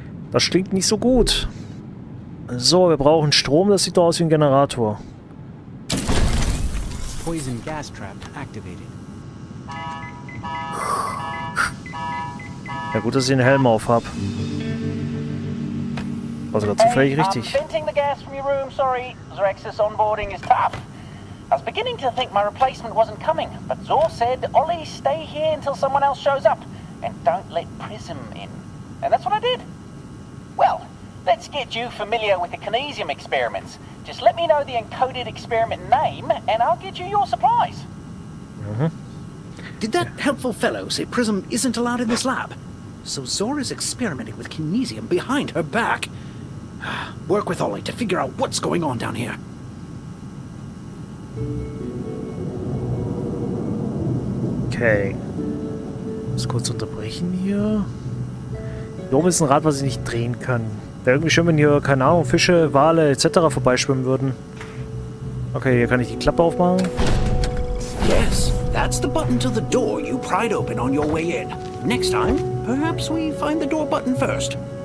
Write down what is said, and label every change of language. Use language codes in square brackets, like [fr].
[de] Das klingt nicht so gut. So, wir brauchen Strom, das sieht doch aus wie ein Generator. [en] Poison gas trap activated. [de] Ja gut, dass ich den Helm auf habe. War sogar zufällig richtig. [en] Venting the gas from your room, sorry. Zoraxis onboarding is tough. I was beginning to think my replacement wasn't coming, but Zor said, Ollie, stay here until someone else shows up, and don't let Prism in. And that's what I did. Well, let's get you familiar with the Kinesium experiments. Just let me know the encoded experiment name, and I'll get you your supplies. Did that helpful fellow say Prism isn't allowed in this lab? So Zor is experimenting with Kinesium behind her back. Work with Ollie to figure out what's going on down here. Okay. [de] Muss kurz unterbrechen hier. Hier oben ist ein Rad, was ich nicht drehen kann. Wäre irgendwie schön, wenn hier, keine Ahnung, Fische, Wale etc. vorbeischwimmen würden. Okay, hier kann ich die Klappe aufmachen. [en] Yes, that's the button to the door you pried open on your way in. Next time, perhaps we find the door button first.